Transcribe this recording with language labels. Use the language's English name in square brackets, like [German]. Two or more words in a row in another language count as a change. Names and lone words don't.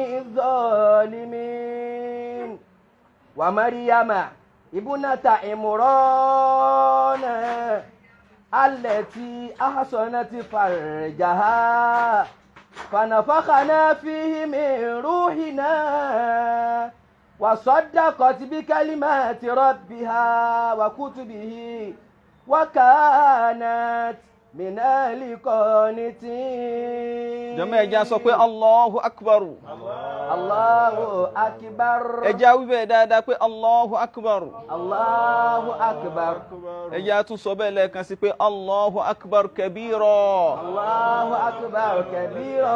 [Arabic] الظالمين ومريم ابنة عمران التي أحصنت فرجها فنفخنا فيه من روحنا وصدقت بكلمات ربها وكتبه وكانت من القانتين. [Yoruba] jàmáà ẹ jẹ́ á sọ pé [Arabic] الله أكبر. الله أكبر. [Yoruba] ẹ jẹ́ á wí bẹ́ẹ̀ dáadáa pé [Arabic] الله أكبر. الله أكبر. [Yoruba] ẹ jẹ́ á tún sọ bẹ́ẹ̀ lẹ́ẹ̀kan sí pé [Arabic] الله أكبر كبيرا. الله أكبر كبيرا.